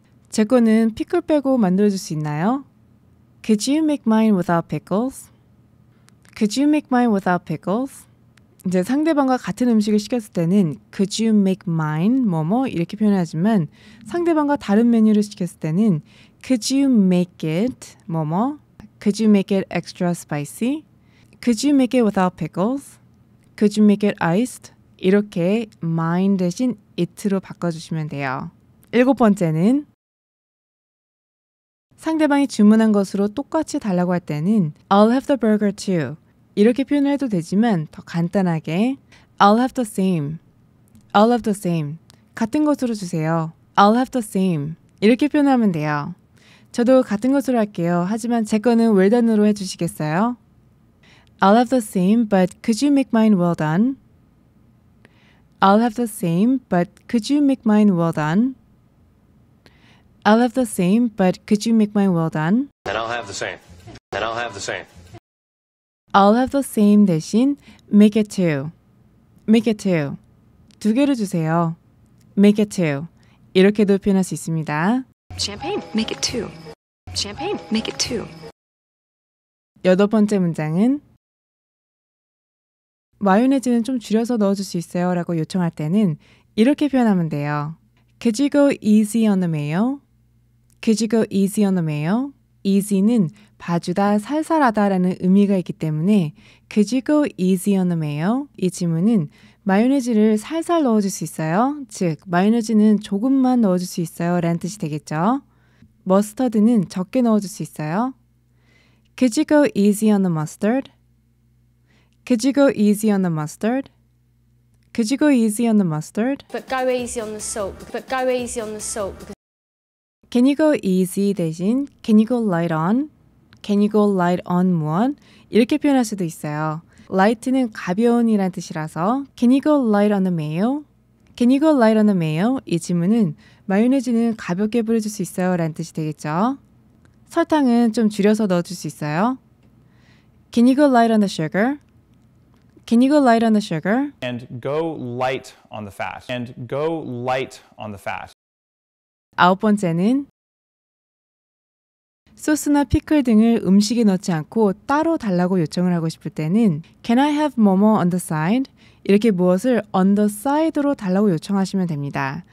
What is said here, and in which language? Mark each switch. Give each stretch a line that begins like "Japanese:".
Korean: 제 거는 피클 빼고 만들어줄 수 있나요?
English: Could you make mine without pickles? Could you make mine without pickles?
Korean: 이제 상대방과 같은 음식을 시켰을 때는
English: Could you make mine
Korean: 뭐뭐 이렇게 표현하지만 상대방과 다른 메뉴를 시켰을 때는
English: Could you make it
Korean: 뭐뭐?
English: Could you make it extra spicy? Could you make it without pickles? Could you make it iced?
Korean: 이렇게 mine 대신 it로 바꿔주시면 돼요. 일곱 번째는 상대방이 주문한 것으로 똑같이 달라고 할 때는
English: I'll have the burger too.
Korean: 이렇게 표현을 해도 되지만 더 간단하게
English: I'll have the same. I'll have the same.
Korean: 같은 것으로 주세요.
English: I'll have the same.
Korean: 이렇게 표현하면 돼요. 저도 같은 것으로 할게요. 하지만 제 거는 well done으로 해주시겠어요?
English: I'll have the same, but could you make mine well done? I'll have the same, but could you make mine well done? I'll have the same, but could you make mine well done? And I'll have the same. And I'll have the same. I'll have the same 대신 make it two. Make it two.
Korean: 두 개를 주세요.
English: Make it two.
Korean: 이렇게도 표현할 수 있습니다.
English: Champagne, make it 2. Champagne, make it 2.
Korean: 여덟 번째 문장은 마요네즈는 좀 줄여서 넣어줄 수 있어요 라고 요청할 때는 이렇게 표현하면 돼요.
English: Could you go easy on the mayo? Could you go easy on the mayo?
Korean: easy는 봐주다, 살살하다 라는 의미가 있기 때문에
English: Could you go easy on the mayo?
Korean: 이 질문은 마요네즈를 살살 넣어줄 수 있어요? 즉, 마요네즈는 조금만 넣어줄 수 있어요? 라는 뜻이 되겠죠. 머스터드는 적게 넣어줄 수 있어요?
English: Could you go easy on the mustard? Could you go easy on the mustard? Could you go easy on the mustard? But go easy on the salt. But go easy on the salt. Can you go easy 대신 Can you go light on? Can you go light on 무엇?
Korean: 이렇게 표현할 수도 있어요.
English: light는
Korean: 가벼운이란 뜻이라서
English: Can you go light on the mayo? Can you go light on the mayo?
Korean: 이 질문은 마요네즈는 가볍게 뿌려줄 수 있어요? 라는 뜻이 되겠죠. 설탕은 좀 줄여서 넣어줄 수 있어요?
English: Can you go light on the sugar? Can you go light on the sugar? And go light on the fat. And go light on the fat.
Korean: 아홉 번째는 소스나 피클 등을 음식에 넣지 않고 따로 달라고 요청을 하고 싶을 때는 Can I have 뭐뭐
English: on the side?
Korean: 이렇게 무엇을
English: on the side
Korean: 로 달라고 요청하시면 됩니다.